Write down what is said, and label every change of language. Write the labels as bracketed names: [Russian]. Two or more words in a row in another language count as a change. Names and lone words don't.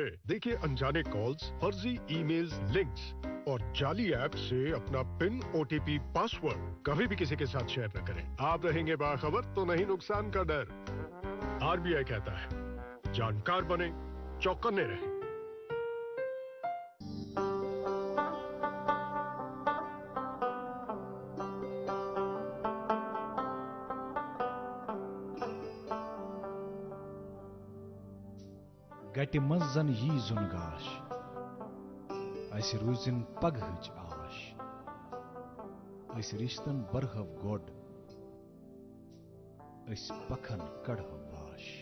[Hindi] देखिए अनजाने कॉल्स, फर्जी ईमेल्स, लिंक्स और जाली ऐप से अपना पिन, OTP, पासवर्ड कभी भी किसी के साथ शेयर न करें। आप रहेंगे बाखबर तो नहीं नुकसान का डर। RBI कहता है जानकार बने, चौकन्ने रहें। [Kashmiri] गटि मंज जन यी जुन गाश, अस रूजिन पगहच आश, अस रिश्तन बरहव गोड, अस पखन कड़हव वाश।